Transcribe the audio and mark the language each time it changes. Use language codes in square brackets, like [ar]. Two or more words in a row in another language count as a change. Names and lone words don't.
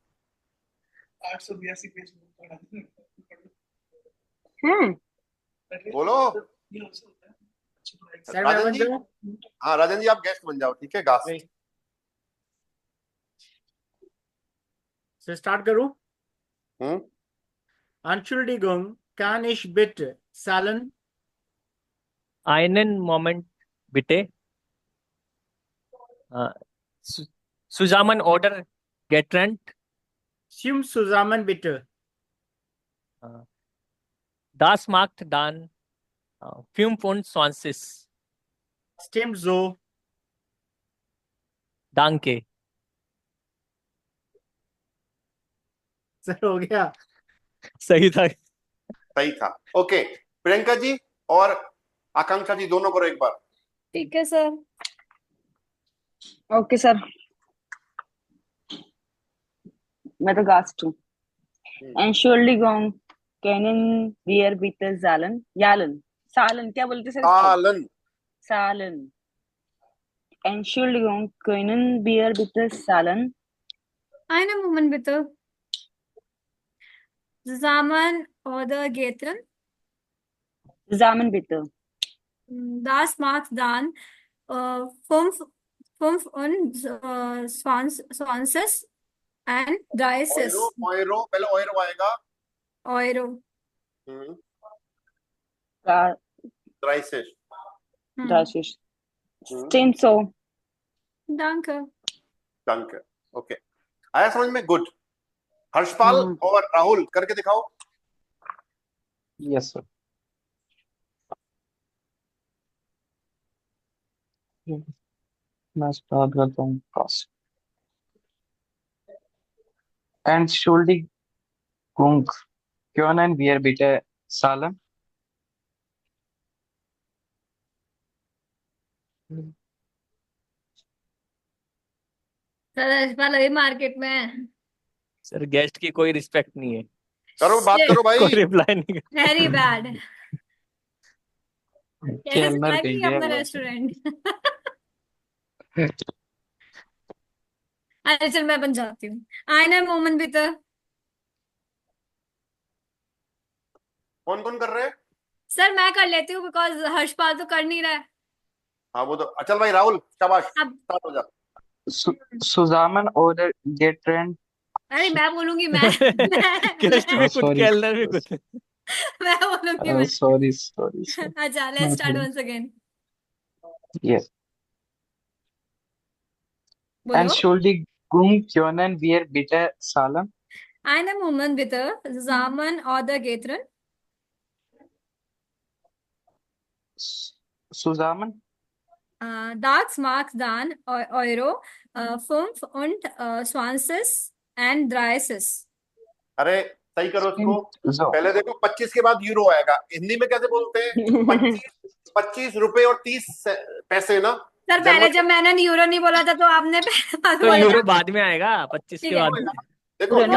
[hi] हैं? बोलो। सर मैं राजन बन जी, जाऊं? हाँ राजन जी, आप गेस्ट बन जाओ, ठीक है, गास्ट। सर स्टार्ट करूं? हम्म। [de] Entschuldigung, kann ich bitte Salen? einen Moment bitte. Uh, Su- Zusammen oder getrennt? Stimmt zusammen bitte. Uh, Das macht dann 25. Stimmt so. Danke. [hi] सर हो गया। सही था। सही था। ओके, प्रियंका जी और आकांक्षा जी दोनों करो एक बार। ठीक है सर। ओके सर, मैं तो गास्ट हूँ। [de] Entschuldigung, können wir bitte Salen? Jalen. [hi] Salen, क्या बोलते सर इसको? सालन। [de] Salen. Entschuldigung, können wir bitte Salen? Einen Moment bitte. Zusammen oder getrennt? Zusammen bitte. Das macht dann äh, fünf, 25 und 30 [hi] ऑयरो, ऑयरो, पहले ऑयरो आएगा। [de] Euro. Ga- ड्राइसेस। 30. Stimmt so. Danke. [hi] डंक। ओके, आया समझ में? गुड। हर्षपाल हाँ। और राहुल करके दिखाओ। यस सर। मैं स्टार्ट करता हूँ क्लास। [de] Entschuldigung, können wir bitte zahlen? [hi] सर यशपाल अभी मार्केट में है। सर गेस्ट की कोई रिस्पेक्ट नहीं है। करो, बात करो भाई। कोई रिप्लाई नहीं कर। [en] very bad. कैसे [hi] कैलनर कहीं चलाएंगे गया अपना हुआ है। रेस्टोरेंट? अरे चल मैं बन जाती हूँ। [de] einen Moment [hi] भी तो। कौन कौन कर रहे हैं? सर मैं कर लेती हूँ बिकॉज हर्षपाल तो कर नहीं रहा है। हाँ वो तो, चल भाई राहुल, शाबाश, अब स्टार्ट हो जा। [de] Zusammen oder getrennt? [hi] अरे मैं बोलूंगी मैं गेस्ट भी [en] Oh, [hi] कुछ [en] sorry. [hi] केलनर भी कुछ मैं बोलूंगी मैं [en] Sorry. [hi] अच्छा लेट्स [en] No [hi] स्टार्ट [en] problem. once again Yes. [hi] बोलो [de] Entschuldigung, können wir bitte zahlen? Eine Moment bitte zusammen oder getrennt Zusammen? Das mag dann Euro 25 und 30 [hi] अरे सही करो इसको। [de] Stimmt so. [hi] पहले देखो 25 के बाद यूरो आएगा, हिंदी में कैसे बोलते हैं? 25 रुपए और 30 पैसे ना। सर पहले जर्मन जब मैंने यूरो नहीं बोला था तो आपने पहले बात तो बोला यूरो था बाद में आएगा 25 ठीक के है बाद देखो में। देखो, यूरो नहीं,